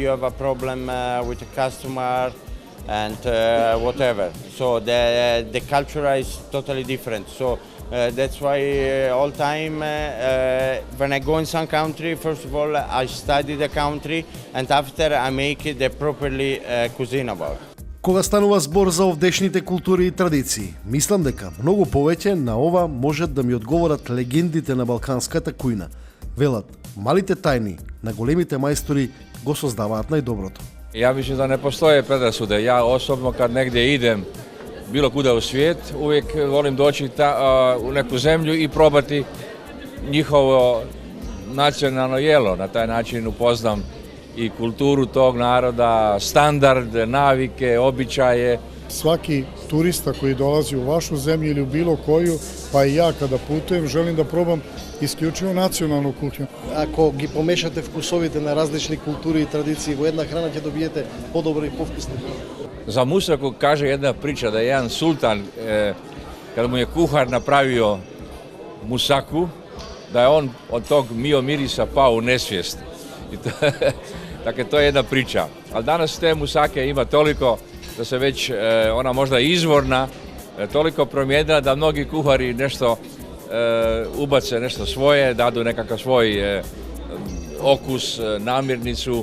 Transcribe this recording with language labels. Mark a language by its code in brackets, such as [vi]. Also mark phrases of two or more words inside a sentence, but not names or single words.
[en] You have a problem with the customer and whatever. So the culture is totally different. So that's why all time when I go in some country, first of all I study the country, and after I make the properly cuisine about. [mk] Кога станува збор за овдешните култури и традиции, мислам дека многу повеќе на ова можат да ми одговорат легендите на балканската кујна. Велат, малите тајни на големите мајстори го создаваат најдоброто. [hr] Ja mislim da ne postoje predrasude. Ja osobno kad negdje idem, bilo kuda u svijet, uvijek volim doći u neku zemlju i probati njihovo nacionalno jelo. Na taj način upoznam i kulturu tog naroda, standard, navike, običaje. Svaki turista koji dolazi u vašu zemlju ili u bilo koju, pa i ja kada putujem, želim da probam isključivo nacionalnu kuhinju. [mk] Ако ги помешате вкусовите на различни култури и традиции во една храна, ќе добиете подобро и повкусно. [hr] Za musaku kaže jedna priča da je jedan sultan, kada mu je kuhar napravio musaku, da je on od tog mirisa pao u nesvijest. Dakle, to je jedna priča. Ali danas te musake ima toliko da se već ona možda izvorna, toliko promijenila da mnogi kuhari nešto ubace nešto svoje, dadu nekakav svoj okus, namirnicu.